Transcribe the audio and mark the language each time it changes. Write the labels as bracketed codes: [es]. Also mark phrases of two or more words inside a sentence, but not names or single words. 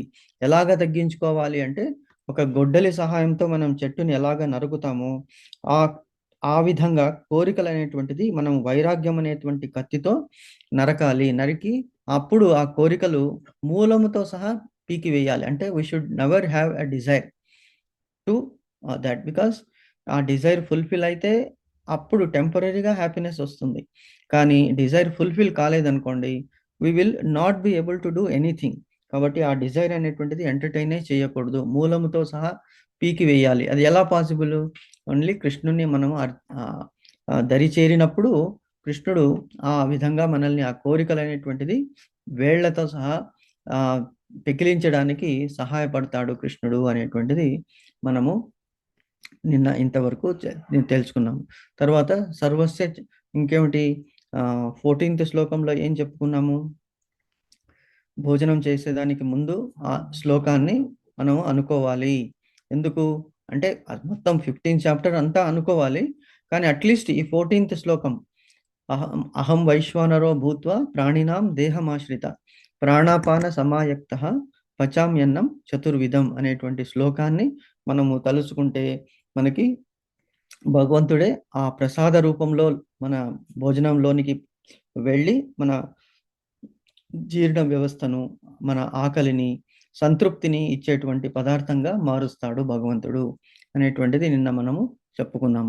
[te] ఎలాగ తగ్గించుకోవాలి అంటే ఒక గొడ్డలి సహాయంతో మనం చెట్టుని ఎలాగ నరుకుతామో ఆ విధంగా కోరికలు అనేటువంటిది మనం వైరాగ్యం అనేటువంటి కత్తితో నరకాలి. నరికి అప్పుడు ఆ కోరికలు మూలముతో సహా పీకి వేయాలి. అంటే [en] We should never have a desire to that, because [te] ఆ [en] desire fulfil [te] అయితే అప్పుడు టెంపరీగా హ్యాపీనెస్ వస్తుంది. కానీ [en] desire fulfil [te] కాలేదనుకోండి, [en] We will not be able to do anything. [te] కాబట్టి ఆ డిజైర్ అనేటువంటిది ఎంటర్టైనే చేయకూడదు. మూలముతో సహా పీకి వేయాలి. అది ఎలా పాసిబుల్? ఓన్లీ కృష్ణుని మనం దరి చేరినప్పుడు కృష్ణుడు ఆ విధంగా మనల్ని ఆ కోరికలు అనేటువంటిది వేళ్లతో సహా పెకిలించడానికి సహాయపడతాడు కృష్ణుడు అనేటువంటిది మనము నిన్న ఇంతవరకు తెలుసుకున్నాము. తర్వాత సర్వస్య ఇంకేమిటి 14th శ్లోకంలో ఏం చెప్పుకున్నాము? భోజనం చేసేదానికి ముందు ఆ శ్లోకాన్ని మనం అనుకోవాలి. ఎందుకు అంటే మొత్తం 15th చాప్టర్ అంతా అనుకోవాలి. కానీ అట్లీస్ట్ ఈ 14th శ్లోకం [sa] అహం వైశ్వానరో భూత్వా ప్రాణినాం దేహమాశ్రిత ప్రాణాపాన సమాయక్త పచామ్యన్నం చతుర్విధం [te] అనేటువంటి శ్లోకాన్ని మనము తలుచుకుంటే మనకి భగవంతుడే ఆ ప్రసాద రూపంలో మన భోజనంలోనికి వెళ్ళి మన జీర్ణ వ్యవస్థను, మన ఆకలిని, సంతృప్తిని ఇచ్చేటువంటి పదార్థంగా మారుస్తాడు భగవంతుడు అనేటువంటిది నిన్న మనము చెప్పుకున్నాము.